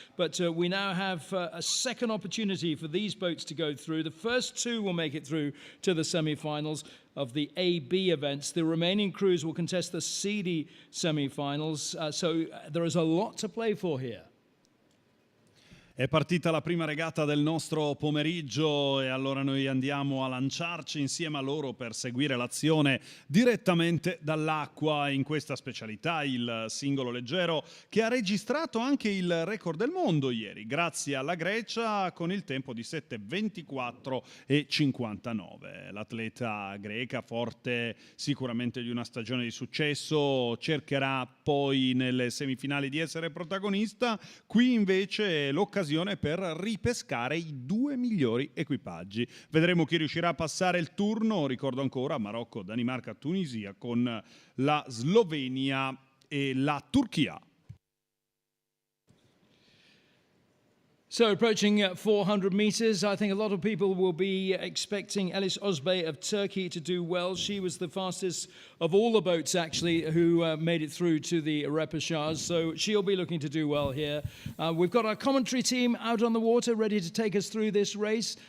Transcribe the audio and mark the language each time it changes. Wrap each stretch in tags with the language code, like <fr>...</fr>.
<en>But we now have a second opportunity for these boats to go through. The first 2 will make it through to the semi-finals of the A-B events. The remaining crews will contest the C-D semi-finals. So, there is a lot to play for here.</en> <it>È partita la prima regata del nostro pomeriggio e allora noi andiamo a lanciarci insieme a loro per seguire l'azione direttamente dall'acqua in questa specialità, il singolo leggero, che ha registrato anche il record del mondo ieri, grazie alla Grecia, con il tempo di 7:24 e 59. L'atleta greca, forte sicuramente di una stagione di successo, cercherà poi nelle semifinali di essere protagonista. Qui invece l'occasione per ripescare i 2 migliori equipaggi. Vedremo chi riuscirà a passare il turno. Ricordo ancora Marocco, Danimarca, Tunisia con la Slovenia e la Turchia.</it> <en>So approaching 400 meters, I think a lot of people will be expecting Elis Özbey of Turkey to do well. She was the fastest of all the boats, actually, who made it through to the repechage. So she'll be looking to do well here. We've got our commentary team out on the water, ready to take us through this race.</en>